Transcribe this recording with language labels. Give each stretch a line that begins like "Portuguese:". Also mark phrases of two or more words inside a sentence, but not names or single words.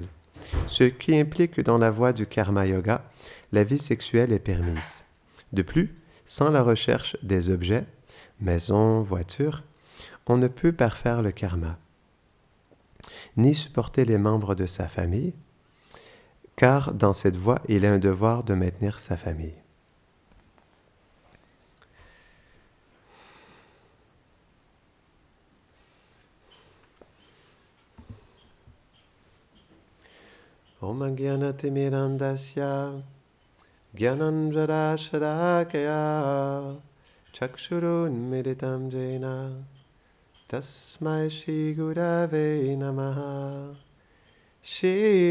French: Ce qui implique que dans la voie du
Sanskrit: karma yoga,
French: la vie sexuelle est permise. De plus, sans la recherche des objets, maisons, voitures, on ne peut parfaire le karma, ni supporter les membres de sa famille, car dans cette voie, il a un devoir de maintenir sa famille.
Sanskrit: Om Gyanatimirandasya Gyananjarasharakaya Chakshurunmiritam Jena Tasmai Shri Gurave Namaha Shri